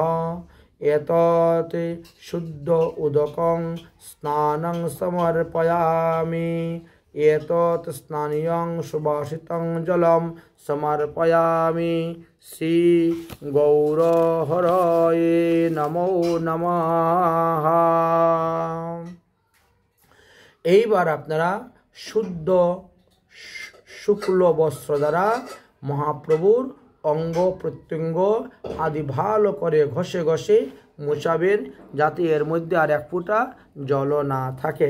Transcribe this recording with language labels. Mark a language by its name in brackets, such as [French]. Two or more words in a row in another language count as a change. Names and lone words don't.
[Sanskrit] एतत् शुद्ध उदकं स्नानं समर्पयामि, एतत् स्नानीयं सुभाषितं जलं समर्पयामि। श्री गौरहरये नमो नमः। [Bangla] এইবার আপনারা শুদ্ধ শুক্ল বস্ত্র দ্বারা মহাপ্রভুর অঙ্গ প্রত্যঙ্গ আদি ভালো করে ঘষে ঘষে মোছাবেন, যাতে এর মধ্যে আর এক ফোঁটা জল না থাকে।